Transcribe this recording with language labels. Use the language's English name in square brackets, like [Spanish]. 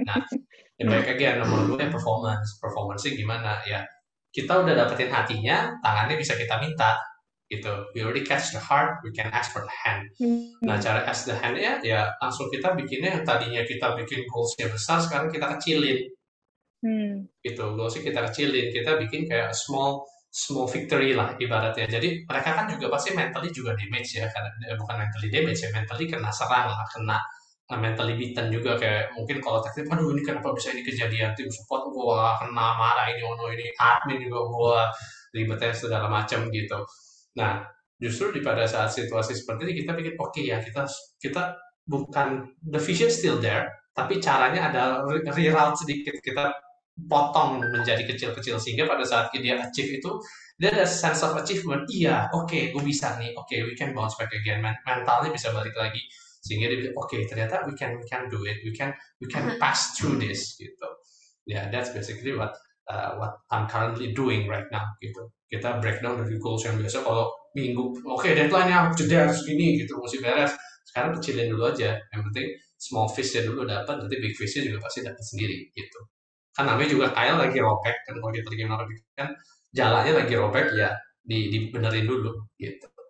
[Indonesian] Nah, baik lagi nomor dua ya performance-nya gimana ya, kita udah dapetin hatinya, tangannya bisa kita minta gitu. [English] We already catch the heart, we can ask for the hand. [Indonesian] Nah, cara [English] ask the hand [Indonesian] ya langsung kita bikinnya, yang tadinya kita bikin goals-nya besar, sekarang kita kecilin. Gitu, goals-nya kita kecilin, kita bikin kayak [English] small victory [Indonesian] lah ibaratnya. Jadi mereka kan juga pasti mentally juga damage ya, karena bukan mentally damage ya, mentally kena serang lah, kena [English] mentally beaten [Indonesian] juga, kayak mungkin kalau teknik, aduh ini kenapa bisa ini kejadian, tim support gua kena marah, ini admin juga gua ribetnya segala macam gitu. Nah, justru pada saat situasi seperti ini kita pikir oke ya, kita bukan, [English] the vision still there, [Indonesian] tapi caranya ada reroute sedikit, kita potong menjadi kecil-kecil, sehingga pada saat dia achieve itu dia ada [English] sense of achievement. [Indonesian] Iya, oke, gue bisa nih, oke, [English] we can bounce back again, [Indonesian] mentalnya bisa balik lagi, sehingga dia bilang oke, ternyata [English] we can do it, we can pass through this [Indonesian] gitu. [English] Yeah, that's basically what I'm currently doing right now gitu. [Indonesian] Kita breakdown dari goals yang biasa kalau minggu, oke, deadline-nya jeda segini gitu, mesti beres. Sekarang kecilin dulu aja, yang penting small fish-nya dulu dapat, nanti big fish-nya juga pasti dapat sendiri gitu. Kan namanya juga kail lagi robek kan, kalau kita lagi robek kan jalannya lagi robek ya, dibenerin dulu gitu.